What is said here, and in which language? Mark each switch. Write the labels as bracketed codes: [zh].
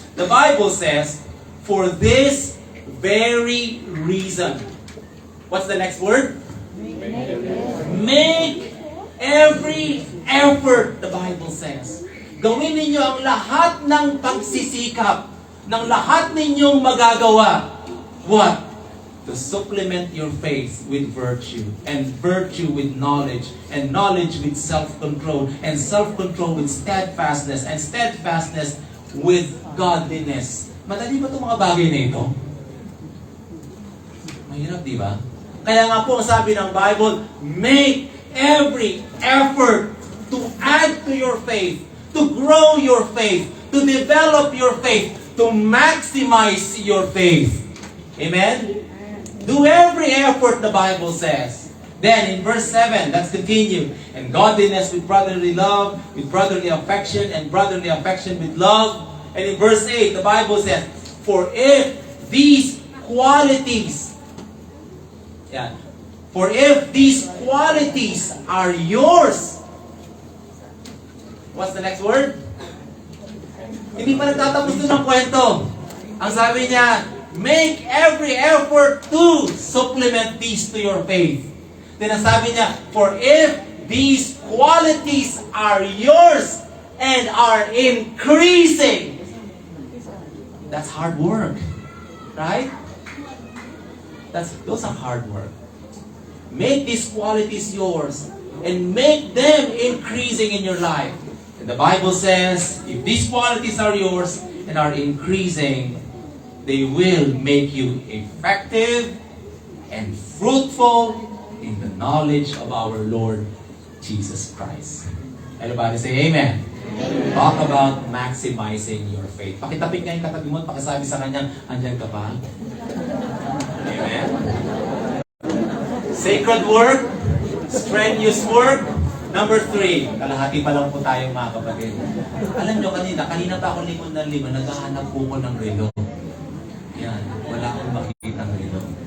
[en] The Bible says, for this very reason. What's the next word? Make every effort, the Bible says. [tl] Gawin ninyo ang lahat ng pagsisikap, ng lahat ninyong magagawa. [en] What? To supplement your faith with virtue, and virtue with knowledge, and knowledge with self-control, and self-control with steadfastness, and steadfastness with godliness. [tl] Madali ba itong mga bagay na ito? Mahirap, di ba? Kaya nga po, sabi ng Bible, [en] make every effort to add to your faith, to grow your faith, to develop your faith, to maximize your faith. Amen? Do every effort, the Bible says. Then, in verse 7, let's continue. And godliness with brotherly love, with brotherly affection, and brotherly affection with love. And in verse 8, the Bible says, for if these qualities, for if these qualities are yours, what's the next word? [tl] Hindi pa nagtatapos doon ang kwento. Ang sabi niya, [en] make every effort to supplement these to your faith. Then [tl] ang sabi niya, [en] for if these qualities are yours and are increasing, that's hard work. Right? Those are hard work. Make these qualities yours and make them increasing in your life. And the Bible says, if these qualities are yours and are increasing, they will make you effective and fruitful in the knowledge of our Lord Jesus Christ. Everybody say amen. Amen. Talk about maximizing your faith. [tl] Pakitapik nga yung katabi mo at pakisabi sa kanya, andyan ka ba? Amen. [en] Sacred work, strenuous work. [tl] Number 3, kalahati pa lang po tayo mga kapatid. Alam nyo kanina pa ako lingon ng lingon, naghahanap po ko ng relo. Yan, wala akong makikita ng relo.